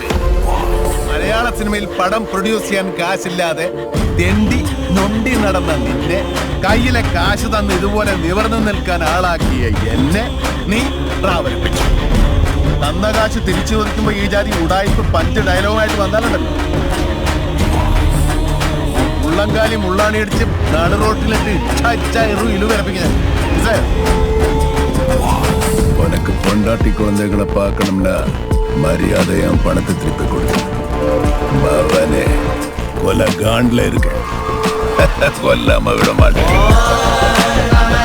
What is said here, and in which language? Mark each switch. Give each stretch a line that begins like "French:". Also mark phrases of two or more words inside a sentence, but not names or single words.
Malayalam: മലയാള സിനിമയിൽ പടം പ്രൊഡ്യൂസ് ചെയ്യാൻ കാശില്ലാതെ തെണ്ടി നൊണ്ടി നടന്ന നിന്നെ കയ്യിലെ കാശ് തന്ന് ഇതുപോലെ നിവർന്നു നിൽക്കാൻ ആളാക്കിയ എന്നെ നീ പ്രാവലിപ്പിച്ചു. തന്ന കാശ് തിരിച്ചു ചോദിക്കുമ്പോ ഈ ജാതി ഉടായ്പ പഞ്ച് ഡയലോഗായിട്ട് വന്നാലുണ്ടല്ലോ, ഉള്ളംകാലി മുള്ളാണിയടിച്ച് നാട് റോട്ടിലിട്ട് ഇലുവരപ്പിക്കാൻ.
Tamil: உனக்கு பொண்டாட்டி குழந்தைகளை பார்க்கணும்னா மரியாதை என் பணத்தை திருப்பி கொடுத்து மவனே கொலை காண்ட்ல இருக்க கொல்லாம விட மாட்டேன்.